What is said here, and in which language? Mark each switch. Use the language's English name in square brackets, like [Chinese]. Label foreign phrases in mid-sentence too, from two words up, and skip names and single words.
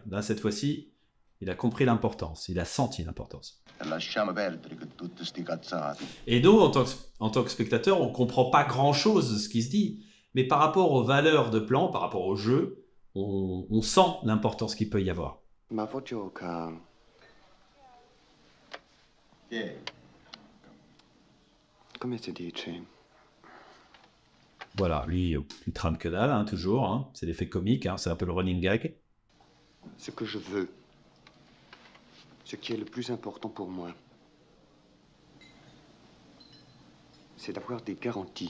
[French] Là, cette fois-ci, il a compris l'importance, il a senti l'importance. Et nous, en tant que spectateurs, on ne comprend pas grand-chose de ce qui se dit. Mais par rapport aux valeurs de plan, par rapport au jeu, on sent l'importance qu'il peut y avoir. [Italian] Ma voce ca... Come si dice? [French] Voilà, lui, il trame que dalle, hein, toujours. Hein. C'est l'effet comique, hein, c'est un peu le [English] running gag. [French] Ce que je veux, ce qui est le plus important pour moi, c'est d'avoir des garanties.